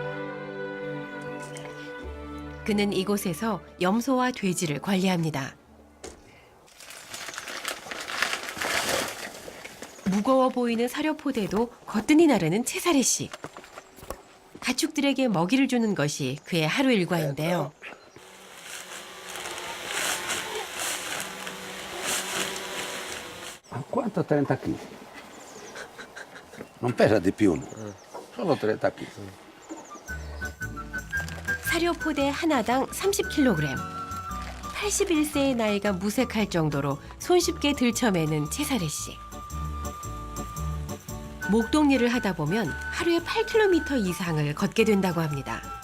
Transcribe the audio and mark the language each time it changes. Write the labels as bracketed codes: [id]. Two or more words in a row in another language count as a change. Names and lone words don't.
[ko] 그는 이곳에서 염소와 돼지를 관리합니다. 무거워 보이는 사료포대도 거뜬히 나르는 체사레 씨. 가축들에게 먹이를 주는 것이 그의 하루 일과인데요. [it] Quanto 30 kg? Non pesa di più, solo 30 kg. [ko] 사료포대 하나당 30kg. 81세의 나이가 무색할 정도로 손쉽게 들쳐매는 체사레 씨. 목동 일을 하다 보면 하루에 8km 이상을 걷게 된다고 합니다.